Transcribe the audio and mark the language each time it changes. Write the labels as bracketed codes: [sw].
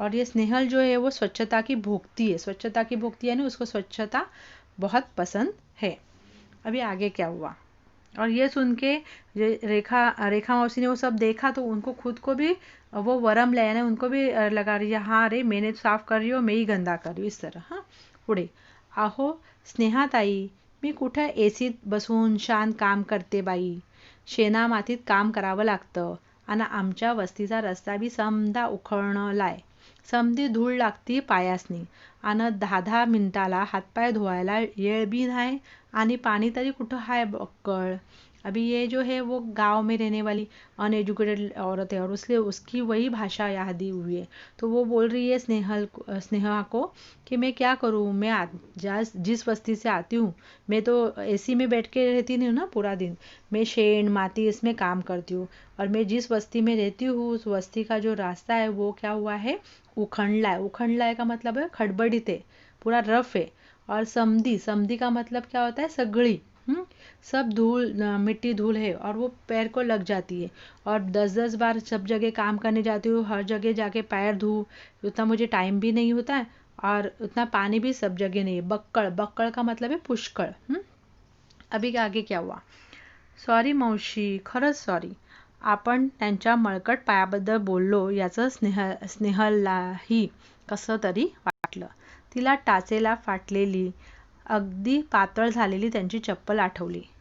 [hi] और ये स्नेहल जो है वो स्वच्छता की भोगती यानी उसको स्वच्छता बहुत पसंद है। अभी आगे क्या हुआ, और ये सुन के रेखा मौसी ने वो सब देखा तो उनको खुद को भी वो वरम लेने उनको भी लगा रही है, हाँ अरे मैंने साफ कर रही हो, मैं ही गंदा कर रही हूँ, इस तरह। [mr] हाँ पुढे, अहो स्नेहाताई, मी कुठं एसीत बसून शांत काम करते बाई, शेणामातीत काम करावं लागतं आणि आमच्या वस्तीचा रस्ता बी समदा उखळलाय, समधी धूळ लागती पायासनी आणि 10-10 मिनिटाला हातपाय धुवायला येळ बी नाही आणि पाणी तरी कुठं हाय बक्कळ। [hi] अभी ये जो है वो गांव में रहने वाली अनएजुकेटेड औरत है और उसकी वही भाषा याद दी हुई है। तो वो बोल रही है स्नेहा को कि मैं क्या करूँ, मैं जिस बस्ती से आती हूँ मैं तो एसी में बैठ के रहती नहीं हूँ ना पूरा दिन, मैं शेण माटी इसमें काम करती हूँ और मैं जिस बस्ती में रहती हूँ उस बस्ती का जो रास्ता है वो क्या हुआ है, उखंडला है का मतलब है खड़बड़ित है, पूरा रफ है। और समधी का मतलब क्या होता है, सगड़ी। सब मिट्टी धूल है और वो पैर को लग जाती है और 10-10 बार सब जगह काम करने जाती हूँ, हर जगह जाके पैर धो, उतना मुझे टाइम भी नहीं होता है और उतना पानी भी सब जगह नहीं है। बक्कळ का मतलब है पुष्कळ। अभी आगे क्या हुआ, [mr] सॉरी मावशी, खरंच सॉरी, आपण त्यांच्या मळकट पायाबद्दल बोललो याचं स्नेहललाही कसं तरी वाटलं। तिला टाचेला फाटलेली अगदी पातळ झालेली त्यांची चप्पल आठवली।